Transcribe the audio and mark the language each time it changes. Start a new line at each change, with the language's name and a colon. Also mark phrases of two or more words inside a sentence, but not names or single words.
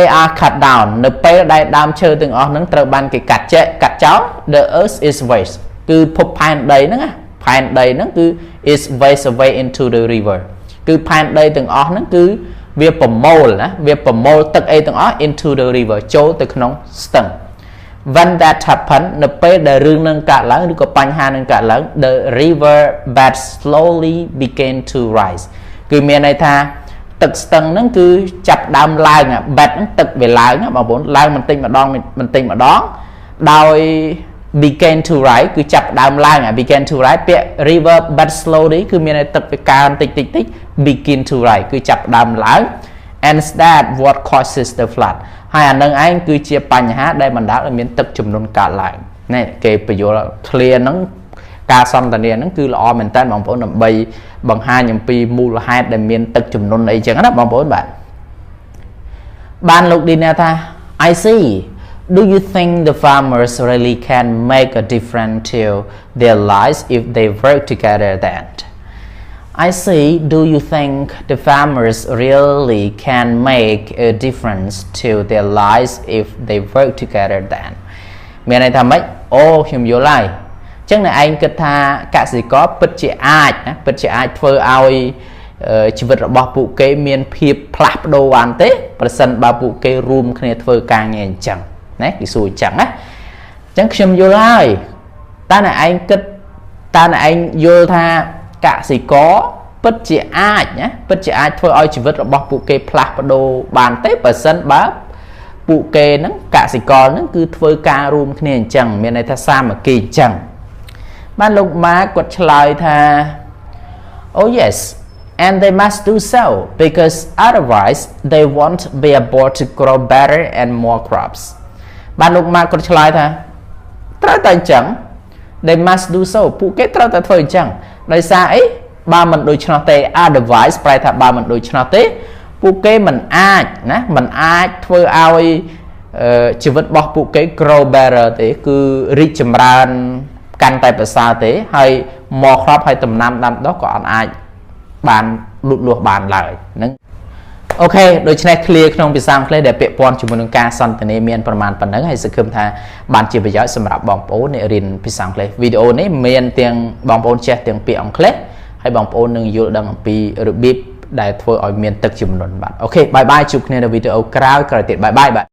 English: are cut down
Khmer: នៅពេលដែលដើមឈើទាំងអស់ហ្នឹងត្រូវបានគេកាត់ចោល
English: the earth is waste
Khmer: គឺភពផែនដីហ្នឹងណាផែនដីហ្នឹងគឺ
English: is waste away into the river
Khmer: គឺផែនដីទាំងអស់ហ្នឹងគឺវាប្រមូលណាវាប្រមូលទឹកអីទាំង អស់
English: into the river
Khmer: ចូលទៅក្នុងស្ទឹង
English: when that happen
Khmer: នៅពេលដែលរឿងនឹងកើតឡើងឬក៏បញ្ហានឹងកើតឡើង
English: the river bed slowly began to rise
Khmer: គឺមានន័យថា ទឹកស្ទឹងហ្នឹងគឺចាប់ដើមឡើង bed ហ្នឹងទឹកវាឡើងបងប្អូនឡើងបន្តិចម្ដងដោយ
English: began to rise
Khmer: គឺចាប់ដើម ឡើង
English: began to rise
Khmer: ពាក្យ
English: river bed slowly
Khmer: គឺមានន័យទឹកវាកើនតិច
English: begin to rise
Khmer: គឺចាប់ដើមឡើង
English: and that what causes the flood
Khmer: ហើយអានឹងឯងគឺជាបញ្ហាដែលបណ្ដាលឲ្យមានទឹកជំនន់កើតឡើងនេះគេបញ្យល់ clear ហ្នឹងការសន្ទនាហ្នឹងគឺល្អមែនតើបងប្អូនដើម្បីបង្ហាញអំពីមូលហេតុដែលមានទឹកជំនន់អីចឹងណាបងប្អូន បានលោកឌីណាថា
English: I see do you think the farmers really can make a difference to their lives if they work together then
Khmer: I say, do you think the farmers really can make a difference to their lives if they work together then មានន័យថាម៉េចអូខ្ញុំយល់ហើយអញ្ចឹងអ្នកឯងគិតថាកសិករពិតជាអាចធ្វើឲ្យជីវិតរបស់ពួកគេមានភាព ផ្លាស់ប្ដូរបានទេប្រសិនបើពួកគេរួមគ្នាធ្វើការងារអញ្ចឹងណាគេសួរអញ្ចឹងណាអញ្ចឹងខ្ញុំយល់ហើយតើអ្នកឯងគិតតើអ្នកឯងយល់ថាកសិករពិតជាអាចធ្វើឲ្យជីវិតរបស់ពួកគេផ្លាស់ប្ដូរបានទេបើសិនបើពួកគេ ហ្នឹងកសិករហ្នឹងគឺធ្វើការរួមគ្នាអញ្ចឹងមានន័យថាសាមគ្គីអញ្ចឹងបានលោកម៉ាគាត់ឆ្លើយថា
English: Oh yes and they must do so because otherwise they won't be able to grow better and more
Khmer: crops បានលោកម៉ាគាត់ឆ្លើយថាត្រូវតែអញ្ចឹង
English: they must do so
Khmer: ពួកគេត្រូវតែធ្វើអញ្ចឹងដោយសារអីបើមិនដូច្នោះទេ otherwise ប្រែថាបើមិនដូ ច្នោះទេពួកគេមិនអាចធ្វើឲ្យជីវិតរបស់ពួកគេ
English: grow better
Khmer: ទេគឺរីកចម្រើនកាន់តែប្រសើរ ទេហើយមកគ្រាប់ហើយដំណាំដាំដុះក៏អត់អាចបានលូតលាស់បានឡើយហ្នឹងអូខេដូច្នេះ clear ក្នុងភាសាអង់គ្លេសដែលពាក់ព័ន្ធជាមួយនឹងការសន្ទនាមានប្រមាណប៉ុណ្ណឹងហើយសង្ឃឹមថាបានជាប្រយោជន៍សម្រាប់បងប្អូនអ្នករៀនភាសាអង់គ្លេសវីដេអូនេះមានទាំងបងប្អូនចេះទាំងពាក្យអង់គ្លេសហើយបងប្អូននឹងយល់ដឹងអំពីរបៀបដែលធ្វើឲ្យមានទឹកជំនន់បាទអូខេបាយបាយជួបគ្នានៅវីដេអូក្រោយទៀតបាយបាយបាទ